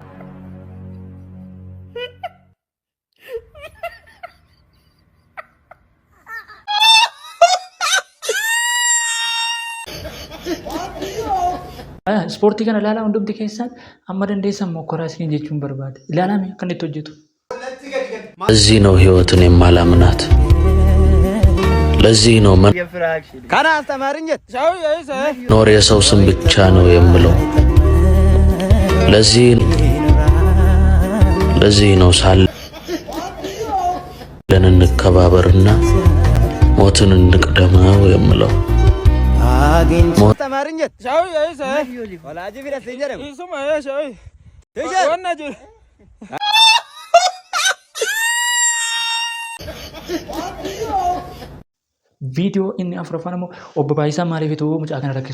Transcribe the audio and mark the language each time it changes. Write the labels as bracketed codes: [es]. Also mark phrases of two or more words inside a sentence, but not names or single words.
[om] Ispoortii kana ilaalaa hundumti keessan amma dandeessan mokoraa isin jechuun barbaade. Ilaalame akka inni itti hojjetu. [am] ለዚህ ነው ህይወትን የማላምናት። ለዚህ ነው [om] Kana astamaariin jette. Shaawuu yaa'isa. [am] መኖር የሰው ስም ብቻ ነው የምለው። ለዚህ ነው ሳለን እንከባበርና ሞትን እንቅደመው የምለው። [om] Astamaariin jette. Shaawuu yaa'isa. Walaajii fidhasiin jedhamu. Isuma yaa shaawuu. Wanna jiru. Viidiyoo inni afuraffaan immoo obbo Baayisaa maaliif ituu mucaa kana rakkisu?